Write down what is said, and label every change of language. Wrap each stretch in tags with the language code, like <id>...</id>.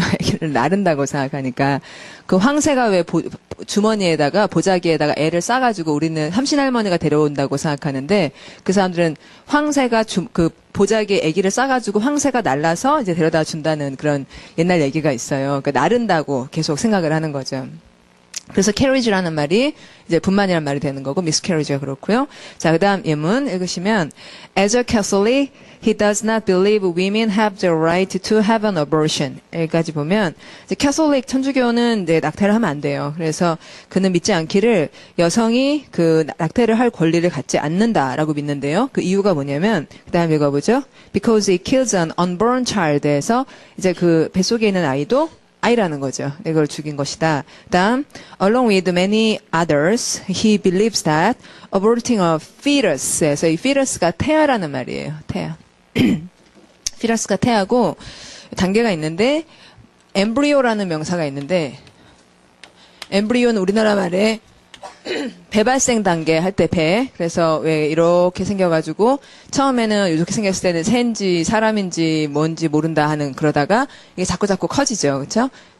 <ko>아기를 낳는다고 생각하니까 그 황새가 왜 주머니에다가 보자기에다가 애를 싸가지고 우리는 삼신할머니가 데려온다고 생각하는데 그 사람들은 황새가 보자기에 아기를 싸가지고 황새가 날라서 이제 데려다 준다는 그런 옛날 얘기가 있어요. 그러니까 낳는다고 계속 생각을 하는 거죠. 그래서 carriage라는 말이 이제 분만이라는 말이 되는 거고 miscarriage가 그렇고요. 자, 그다음 예문 읽으시면</ko> <en>as a Catholic, he does not believe women have the right to have an abortion.</en> <ko>여기까지 보면 이제 캐톨릭 천주교는 이제 낙태를 하면 안 돼요. 그래서 그는 믿지 않기를 여성이 낙태를 할 권리를 갖지 않는다라고 믿는데요. 그 이유가 뭐냐면 그다음 읽어보죠.</ko> <en>Because it kills an unborn child</en> <ko>에서 이제 그 뱃속에 있는 아이라는 거죠. 이걸 죽인 것이다. 다음,</ko> <en>along with many others, he believes that aborting a fetus에서</en> <ko>이 fetus가 태아라는 말이에요. 태아. fetus가 태아고 단계가 있는데 embryo라는 명사가 있는데 embryo는 우리나라 말에 배발생 단계 할 때 배. 그래서 왜 이렇게 생겨가지고 처음에는 이렇게 생겼을 때는 새인지 사람인지 뭔지 모른다 하는 그러다가 이게 자꾸 커지죠. 그렇죠?</ko>